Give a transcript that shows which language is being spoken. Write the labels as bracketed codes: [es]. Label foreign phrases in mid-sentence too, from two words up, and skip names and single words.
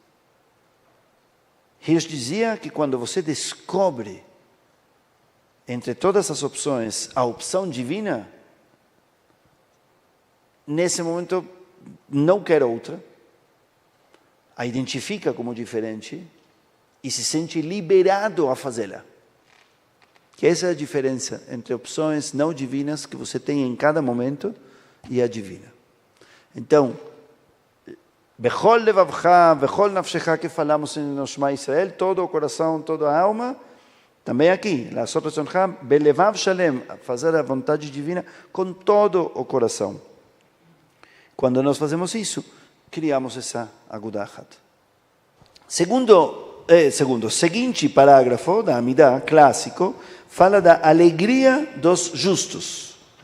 [pt] Hirsch dizia que quando você descobre, entre todas as opções, a opção divina, nesse momento não quer outra, a identifica como diferente e se sente liberado a fazê-la. Que essa é a diferença entre opções não divinas que você tem em cada momento e a divina. Então, [he] בכל לבבך בכל נפשך, [pt] que falamos no Shema Israel, todo o coração, toda a alma, também aqui, [he] לעשות רצונך בלבב שלם, [pt] fazer a vontade divina com todo o coração. Quando nós fazemos isso, criamos essa Agudahat. Seguinte parágrafo da Amidah, clássico, fala da alegria dos justos.